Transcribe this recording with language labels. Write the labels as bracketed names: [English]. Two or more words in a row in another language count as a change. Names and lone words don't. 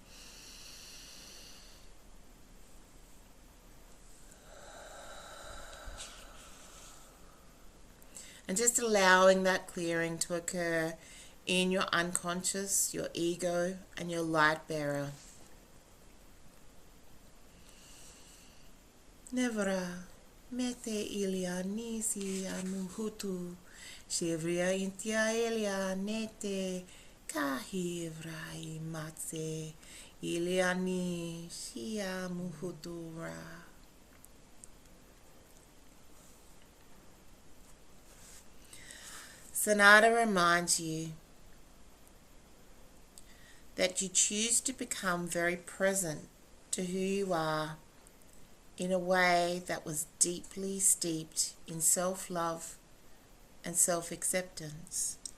[English] And just allowing that clearing to occur in your unconscious, your ego, and your light bearer. Nevra, mete ilia nisi amuhutu, shivria intia ilia nete, kahivrai matse, iliani shia muhutura. Sanada reminds you that you choose to become very present to who you are in a way that was deeply steeped in self-love and self-acceptance.